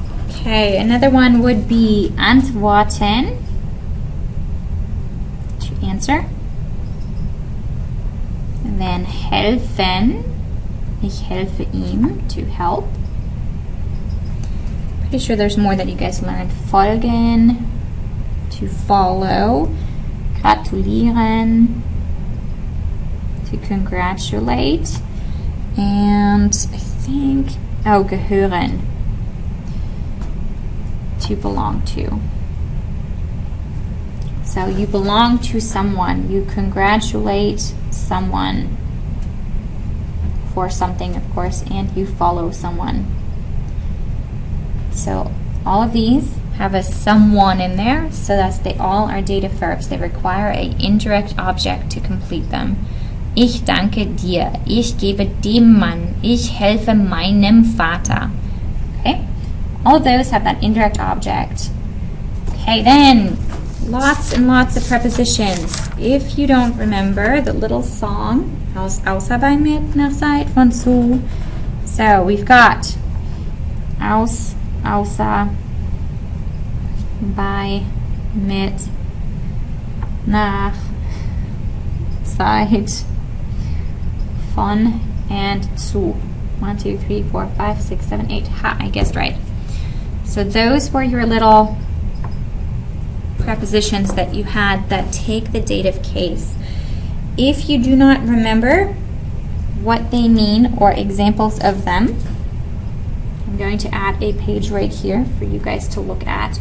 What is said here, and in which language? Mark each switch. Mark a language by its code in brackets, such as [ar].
[en] Okay, another one would be antworten, to answer. And then helfen, [de] ich helfe ihm, [en] to help. Pretty sure there's more that you guys learned. Folgen, to follow. Gratulieren, to congratulate. And I think, oh, gehören, to belong to. So you belong to someone. You congratulate someone for something, of course, and you follow someone. So all of these have a someone in there, so that they all are dative verbs. They require an indirect object to complete them. [de] Ich danke dir. Ich gebe dem Mann. Ich helfe meinem Vater. Okay? [en] All of those have that indirect object. Okay, then lots and lots of prepositions. If you don't remember the little song, [de] außer bei mit nach Zeit von zu. [en] So we've got aus, außer, bei, mit, nach, Zeit, von, and zu. 1, 2, 3, 4, 5, 6, 7, 8. Ha, I guessed right. So those were your little prepositions that you had that take the dative case. If you do not remember what they mean or examples of them, I'm going to add a page right here for you guys to look at.